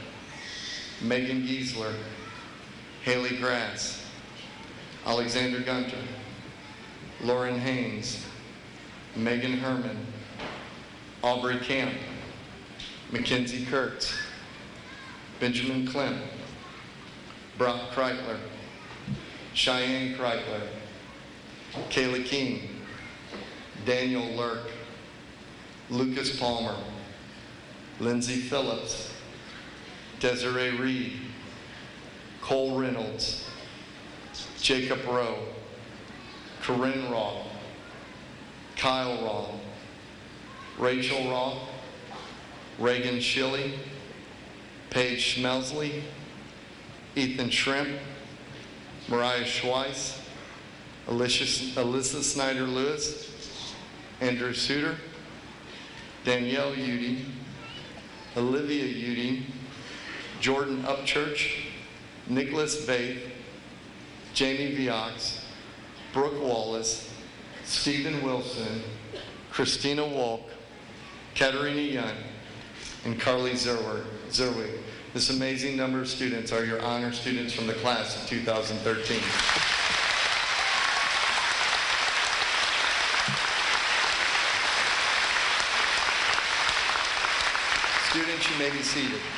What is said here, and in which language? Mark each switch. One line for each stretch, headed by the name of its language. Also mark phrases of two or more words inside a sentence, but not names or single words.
English: Megan Giesler, Haley Grass, Alexander Gunter, Lauren Haynes, Megan Herman, Aubrey Camp, Mackenzie Kurtz, Benjamin Klemp, Brock Kreitler, Cheyenne Kreitler, Kayla King, Daniel Lurk, Lucas Palmer, Lindsay Phillips, Desiree Reed, Cole Reynolds, Jacob Rowe, Corinne Roth, Kyle Roth, Rachel Roth, Reagan Schilly, Paige Schmelsley, Ethan Shrimp, Mariah Schweiss, Alyssa Snyder-Lewis, Andrew Suter, Danielle Udy, Olivia Udy, Jordan Upchurch, Nicholas Baith, Jamie Viox, Brooke Wallace, Stephen Wilson, Christina Wolk, Katerina Young, and Carly Zerwig. This amazing number of students are your honor students from the class of 2013. Students, you may be seated.